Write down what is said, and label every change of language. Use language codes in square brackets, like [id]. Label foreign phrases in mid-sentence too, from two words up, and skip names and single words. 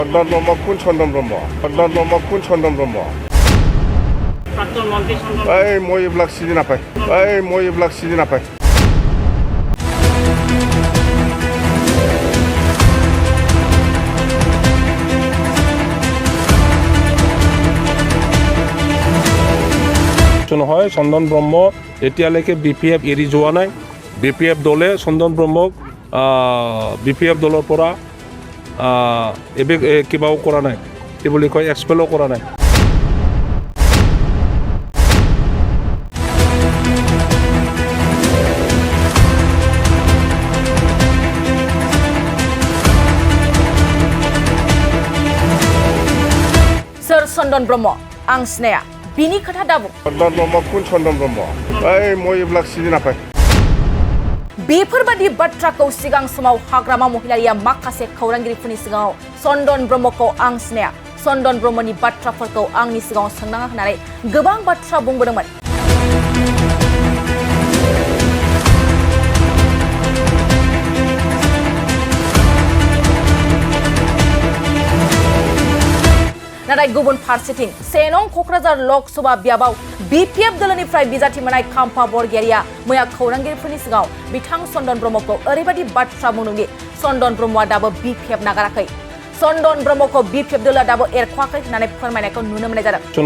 [as] চন্দন ব্রহ্ম কোন চন্দন ব্রহ্ম? চন্দন ব্রহ্ম কোন চন্দন ব্রহ্ম? প্রাক্তন মন্ত্রী চন্দন এই মই এইবিলাক চিনি নাপায়, মই এইবিলাক চিনি নাপায়। নহয় চন্দন ব্ৰহ্ম এতিয়ালৈকে BPF এৰি যোৱা নাই। BPF দলে চন্দন ব্ৰহ্মক BPF দলৰ পৰা কিবাও কৰা নাই, কি বুলি কয় এক্সপেলো কৰা নাই। [brx] सोर चन्दन ब्रह्म आं सिनाया बिनि खोथा दाबुं। [as] চন্দন ব্ৰহ্ম কোন চন্দন ব্ৰহ্ম? মই এইবিলাক চিনি নাপায়। [brx] बेफोरबादि बाथ्राखौ सिगां समाव हाग्रामा महिलारिया माखासे खौरांगिरिफोरनि सिगाङाव चन्दन ब्रह्मखौ आं सिनाया, चन्दन ब्रह्मनि बाथ्राफोरखौ आंनि सिगाङाव सोंनाङा होननानै गोबां बाथ्रा बुंबोदोंमोन। नाथाय गुबुन फारसेथिं 1 नं क'क्राझार लकसभा बियाबाव BPF दलनिफ्राय बिजाथि मोननाय खाम्फा बरगयारिया मैया खौरांगिरिफोरनि सिगाङाव बिथां चन्दन ब्रह्मखौ ओरैबायदि बाथ्रा बुंदोंदि चन्दन ब्रह्मआ दाबो BPF नागाराखै, चन्दन ब्रह्मखौ BPF दलआ दाबो एरख'वाखै होननानै फोरमायनायखौ नुनो मोननाय जादों।